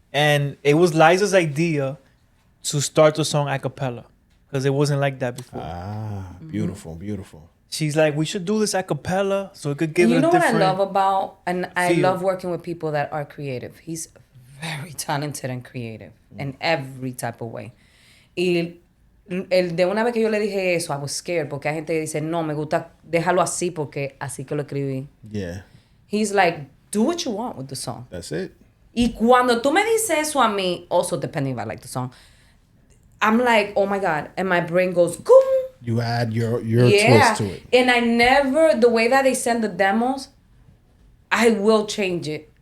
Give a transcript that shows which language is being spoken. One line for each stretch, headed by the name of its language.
English: And it was Liza's idea to start the song a cappella because it wasn't like that before. Beautiful, beautiful. She's like, we should do this a cappella so it could give And it you a know what I different... love about, and I feel. love working with people that are creative. He's very talented and creative in every type of way.
Spanish: Y de una vez que yo le dije eso,
English: I was scared
Spanish: porque hay gente que dice, no, me gusta, déjalo así porque así que lo escribí.
English: Yeah, He's like, do what you want with the song. that's it.
Spanish: Y cuando tú me dices eso a mí,
English: also depending if I like the song, I'm like, oh my God. And my brain goes, goom. You add your twist to it. And I never, the way that they send the demos, I will change it.